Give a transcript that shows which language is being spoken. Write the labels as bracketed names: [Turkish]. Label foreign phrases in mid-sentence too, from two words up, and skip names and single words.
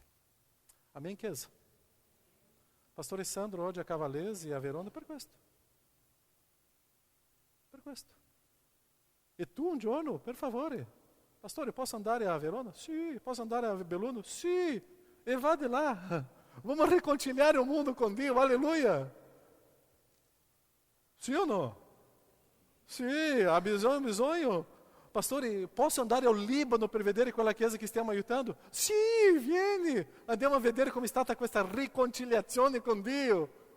[Italian] Amém, Chiesa? Pastore Sandro oggi a Cavalese e a Verona per questo. Per questo. E tu un giorno, per favore, pastore, posso andare a Verona? Sì. Posso andare a Belluno? Sì. E [Portuguese] vá de lá. [Italian] Vamos riconciliare il mondo con Dio, alleluia. Sì o no? Sì, ha bisogno. Pastore, posso andare ao Libano per vedere quella chiesa che stiamo aiutando? Sì, vieni. Andiamo a vedere come è stata questa riconciliazione con Dio.